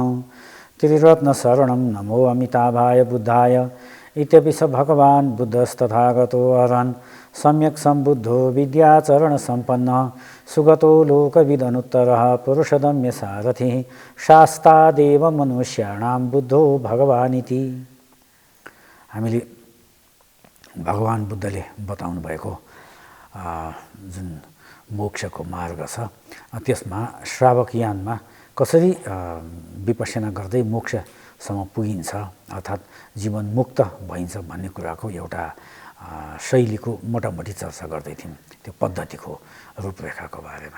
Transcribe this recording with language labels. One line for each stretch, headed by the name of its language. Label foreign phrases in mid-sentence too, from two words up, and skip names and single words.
Sanskrit: त्रिरत्नशरणं नमो अमिताभाय बुद्धाय इत्यपि स भगवान् बुद्धस्तथागतो अरहन् सम्यक् सम्बुद्धो विद्याचरणसम्पन्नः सुगतो लोकविदनुत्तरः पुरुषदम्यसारथिः शास्तादेव मनुष्याणां बुद्धो भगवानिति।
Nepali: हामीले भगवान् बुद्धले बताउनु भएको जुन मोक्षको मार्ग छ त्यसमा श्रावकयानमा कसरी विपश्यना गर्दै मोक्षसम्म पुगिन्छ अर्थात् जीवन मुक्त भइन्छ भन्ने कुराको एउटा शैलीको मोटामोटी चर्चा गर्दै थियौँ, त्यो पद्धतिको रूपरेखाको बारेमा।